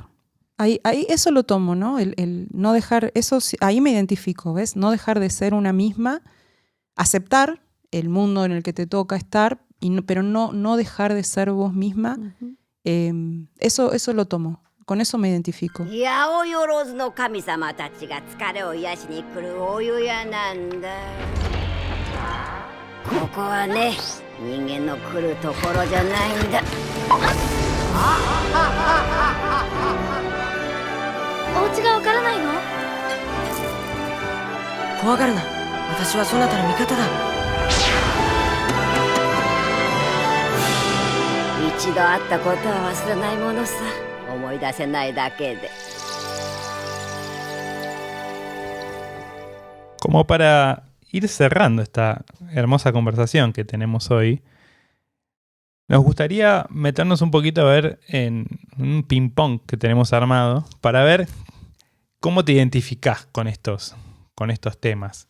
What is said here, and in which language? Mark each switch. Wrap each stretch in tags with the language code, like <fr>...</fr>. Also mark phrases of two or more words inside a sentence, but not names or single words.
<es>Ahí eso lo tomo, ¿no? El no dejar, eso ahí me identifico, ¿ves? No dejar de ser una misma, aceptar el mundo en el que te toca estar, pero no dejar de ser vos misma. Eso lo tomo, con eso me identifico.</es> <ja>八百万の神様たちが疲れを癒しに来るお湯屋なんだ。ここはね、人間の来るところじゃないんだ。お家がわからないの？怖がるな。私はそなたの味方だ。一度会ったことは忘れないものさ。思い出せないだけで。</ja> <es>Como para ir cerrando esta hermosa conversación que tenemos hoy, nos gustaría meternos un poquito a ver en un ping-pong que tenemos armado para ver cómo te identificás con estos temas.</es>